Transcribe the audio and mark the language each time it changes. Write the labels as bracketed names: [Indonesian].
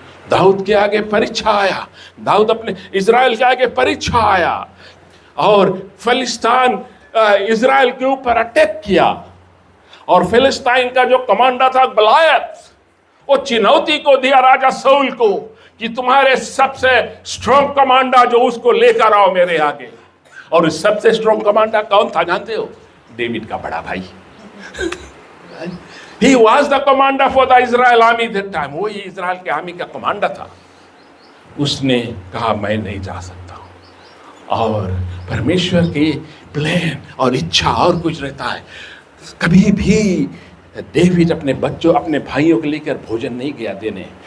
[Hindi] दाऊद के आगे परीक्षा आया, दाऊद अपने इजराइल के आगे परीक्षा आया, और फिलिस्तीन इजराइल के ऊपर अटैक किया। और फिलिस्तीन का जो कमांडर था गलायत, वो चुनौती को दिया राजा शाऊल को कि तुम्हारे सबसे स्ट्रॉन्ग कमांडर जो उसको लेकर आओ मेरे आगे। और सबसे स्ट्रॉन्ग कमांडर कौन था जानते हो? डेविड का बड़ा भाई। [English] He was the commander for the Israel army that time. [Hindi] वो ही इजराइल के आर्मी का कमांडर था। उसने कहा मैं नहीं जा सकता हूं। और परमेश्वर की प्लान और इच्छा और कुछ रहता है। कभी भी डेविड अपने बच्चों, अपने भाइयों को लेकर भोजन नहीं गया देने।